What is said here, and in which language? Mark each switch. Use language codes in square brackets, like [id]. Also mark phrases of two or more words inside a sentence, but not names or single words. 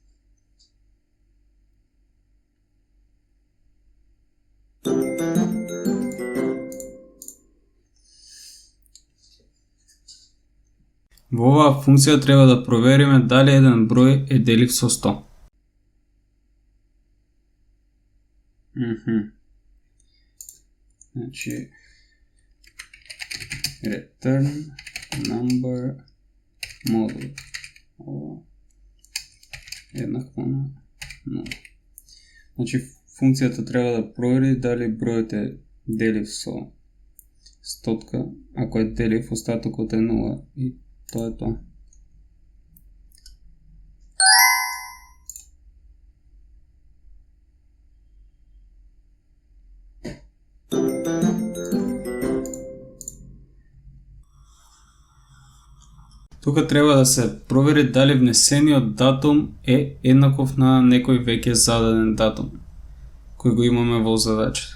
[mk] Во оваа функција треба да провериме дали еден број е делив со 100. Значи, [en] return number model. [mk] Ова еднакво на 0. Значи, функцијата треба да провери дали бројот е делив со стотка. Ако е делив, остатокот е 0 и тоа е тоа. Тука треба да се провери дали внесениот датум е еднаков на некој веќе зададен датум, кој го имаме во задачата.